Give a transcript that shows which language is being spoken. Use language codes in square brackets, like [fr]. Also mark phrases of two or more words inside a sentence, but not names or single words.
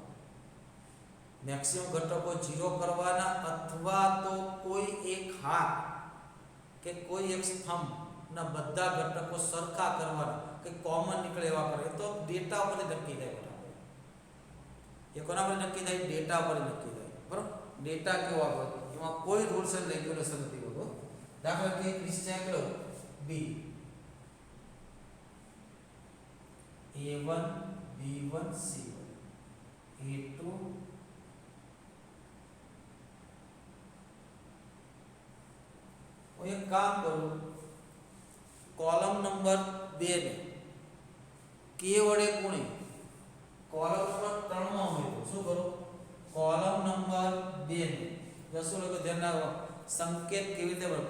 [gu] મેક્સિમમ ઘટકો 0 કરવાના અથવા તો કોઈ એક હાર કે કોઈ એક સ્તંભના બધા ઘટકો સરખા કરવાના કે કોમન નીકળે એવા કરે. તો ડેટા ઉપર નક્કી થાય. એ કોના પર નક્કી થાય? ડેટા પર નક્કી થાય. બરાબર. ડેટા કેવો આવે એમાં કોઈ [en] rules and regulation [gu] નથી હોતો. દાખલા તરીકે નિશ્ચયક લો b a1 b1 c1 a2 હું એક કામ કરું, [en] column number [gu] 2 ને k વડે ગુણી [en] column number [gu] 3 માં ઉમેરો. શું કરું? [en] column number [gu] 2 ને જશું લોકો ધ્યાન રાખો સંકેત કેવી રીતે બને.